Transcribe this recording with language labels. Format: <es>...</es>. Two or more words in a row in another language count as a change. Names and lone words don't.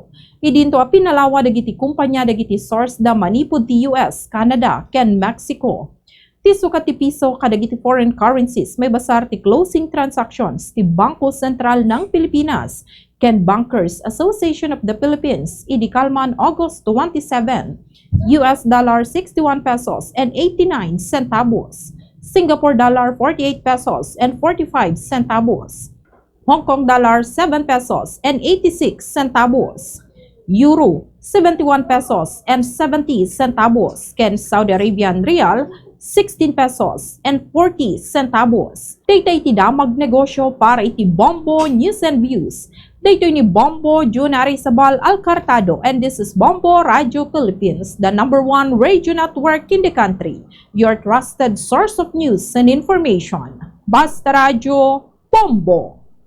<ilo>Idinto a pinalawa dagiti kumpanya dagiti source da manipud ti US, Canada, ken Mexico. Ti sukat ti piso kadagiti</ilo> <en>foreign currencies</en> <ilo>may basar ti</ilo> <en>closing transactions</en> <ilo>ti Bangko Sentral ng Pilipinas ken Bankers Association of the Philippines idi kalman August 27,</ilo> <en>US dollar 61 pesos and 89 centavos. Singapore dollar 48 pesos and 45 centavos. Hong Kong dollar 7 pesos and 86 centavos. Euro 71 pesos and 70 centavos. Ken Saudi Arabian Rial 16 pesos and 40 centavos.</en> <ilo>Dayta iti damag negosyo para iti Bombo News and Views. Dayto ni Bombo Junari Sabal Alcartado,</ilo> <en>and this is Bombo Radio Philippines, the #1 radio network in the country. Your trusted source of news and information. Basta Radio Bombo!</en>